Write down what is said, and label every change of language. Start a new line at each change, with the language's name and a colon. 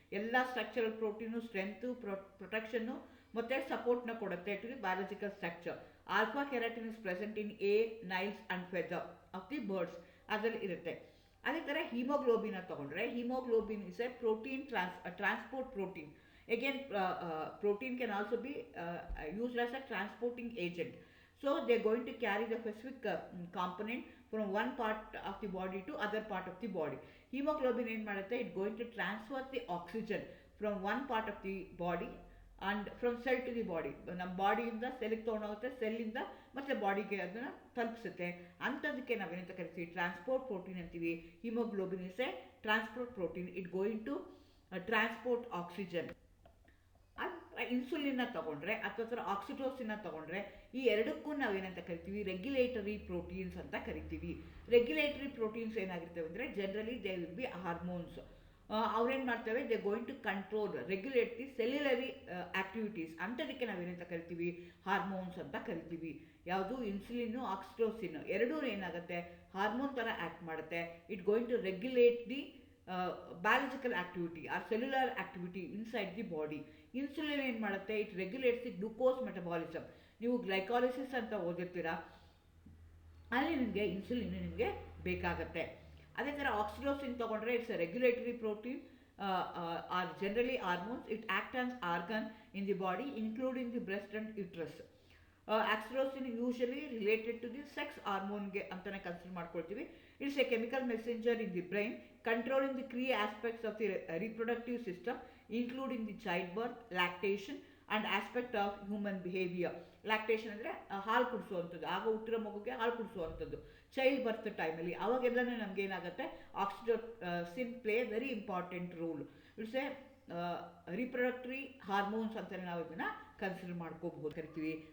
Kannada: ಎಲ್ಲ structural protein strength, ಪ್ರೊಟೆಕ್ಷನ್ನು ಮತ್ತು ಸಪೋರ್ಟ್ನ ಕೊಡುತ್ತೆ to the biological structure.
English: alpha keratin is present in hair, nails and feather of the birds,
Kannada: ಅದರಲ್ಲಿ ಇರುತ್ತೆ. ಅದೇ ಥರ ಹಿಮೋಗ್ಲೋಬಿನ ತೊಗೊಂಡ್ರೆ,
English: Haemoglobin is a protein transport protein. Again, protein can also be used as a transporting agent. So they are going to carry the specific component from one part of the body to other part of the body. Hemoglobin
Kannada: ಏನು ಮಾಡುತ್ತೆ,
English: it going to transfer the oxygen from one part of the body and from cell to the body.
Kannada: ನಮ್ಮ ಬಾಡಿಯಿಂದ ಸೆಲ್ಗೆ ತೊಗೊಂಡೋಗುತ್ತೆ, ಸೆಲ್ಲಿಂದ ಮತ್ತು ಬಾಡಿಗೆ ಅದನ್ನು ತಲುಪಿಸುತ್ತೆ. ಅಂಥದಕ್ಕೆ ನಾವೇನಂತ ಕರಿತೀವಿ,
English: Transport protein ಅಂತೀವಿ. Haemoglobin is a transport protein, it going to transport oxygen.
Kannada: ಇನ್ಸುಲಿನ್ನ ತೊಗೊಂಡ್ರೆ ಅಥವಾ ಆಕ್ಸಿಟೋಸಿನ್ನ ತೊಗೊಂಡ್ರೆ, ಈ ಎರಡಕ್ಕೂ ನಾವೇನಂತ ಕರಿತೀವಿ, ರೆಗ್ಯುಲೇಟರಿ ಪ್ರೋಟೀನ್ಸ್ ಅಂತ ಕರಿತೀವಿ. ರೆಗ್ಯುಲೇಟರಿ ಪ್ರೋಟೀನ್ಸ್ ಏನಾಗಿರ್ತವೆ ಅಂದರೆ, generally
English: They will be hormones.
Kannada: ಅವ್ರೇನು ಮಾಡ್ತವೆ,
English: they going to control, regulate the cellular activities,
Kannada: ಅಂಥದಕ್ಕೆ ನಾವೇನಂತ ಕರಿತೀವಿ, ಹಾರ್ಮೋನ್ಸ್ ಅಂತ ಕರಿತೀವಿ. ಯಾವುದು, ಇನ್ಸುಲಿನ್ನು, ಆಕ್ಸಿಟೋಸಿನ್ ಎರಡೂ ಏನಾಗುತ್ತೆ, ಹಾರ್ಮೋನ್ ಥರ ಆ್ಯಕ್ಟ್ ಮಾಡುತ್ತೆ.
English: It going to regulate the biological activity or cellular activity inside the body.
Kannada: Insulin ಏನು ಮಾಡುತ್ತೆ,
English: It regulates the glucose metabolism.
Kannada: ನೀವು ಗ್ಲೈಕಾಲಿಸಿಸ್ ಅಂತ ಓದಿರ್ತೀರಾ, ಅಲ್ಲಿ ನಿಮಗೆ ಇನ್ಸುಲಿನ್ ನಿಮಗೆ ಬೇಕಾಗತ್ತೆ. ಅದೇ ಥರ ಆಕ್ಸಿಟೋಸಿನ್ ತೊಗೊಂಡ್ರೆ,
English: It's a regulatory protein or generally hormones. It act as organ in the body including the breast and uterus. Oxytocin usually related to the sex ಹಾರ್ಮೋನ್ಗೆ ಅಂತಲೇ consider ಮಾಡ್ಕೊಳ್ತೀವಿ. It's a chemical messenger in the brain controlling the key aspects of the reproductive system including the childbirth, lactation and aspect of human behavior.
Kannada: Lactation ಅಂದರೆ ಹಾಲು ಕುಡಿಸುವಂಥದ್ದು, ಆಗ ಹುಟ್ಟಿರೋ ಮಗುಗೆ ಹಾಲು ಕುಡಿಸುವಂಥದ್ದು. Child birth ಟೈಮಲ್ಲಿ ಅವಾಗೆಲ್ಲನೂ ನಮ್ಗೆ ಏನಾಗುತ್ತೆ,
English: Oxytocin play very important role. It's a reproductive hormones
Kannada: ಅಂತಲೇ ನಾವು ಇದನ್ನು ಕನ್ಸಿಡರ್ ಮಾಡ್ಕೋಬಹುದು, ಕರಿತೀವಿ.